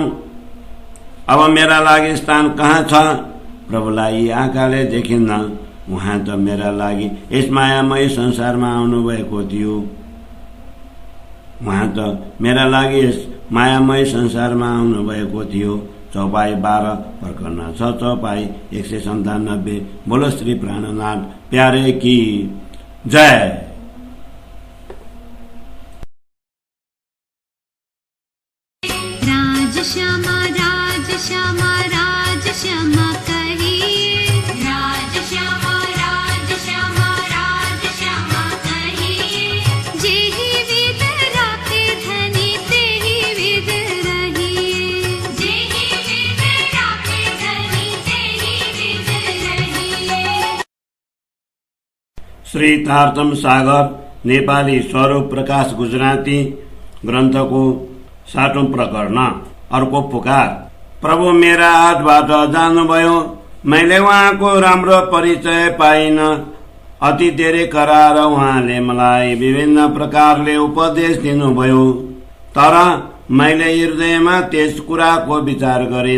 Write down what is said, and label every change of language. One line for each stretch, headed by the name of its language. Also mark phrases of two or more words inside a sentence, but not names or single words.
Nepali: अब मेरा लागि स्थान कहाँ छ? प्रभुलाई यी आँखाले देखिन्न। उहाँ त मेरा लागि यस मायामय संसारमा आउनु भएको थियो। चौपाई 12 प्रकरण 6 चौपाई 197।
Hindi: बोलो श्री प्राणनाथ प्यारे की जय। राज श्यामा राज श्यामा राज श्यामा कहिए। राज श्यामा राज श्यामा राज श्यामा कहिए। जेहि विध राखे धनी तेहि विध रहिए। जेहि विध राखे धनी तेहि विध रहिए।
Nepali: श्री तारतम सागर नेपाली स्वरूप प्रकाश गुजराती ग्रन्थको 7औं प्रकरण अर्को पुकार। प्रभु मेरा हातबाट जानुभयो, मैले उहाँको राम्रो परिचय पाइन। अति धेरै करार उहाँले मलाई विभिन्न प्रकारले उपदेश दिनुभयो, तर मैले हृदयमा त्यस कुराको विचार गरिन।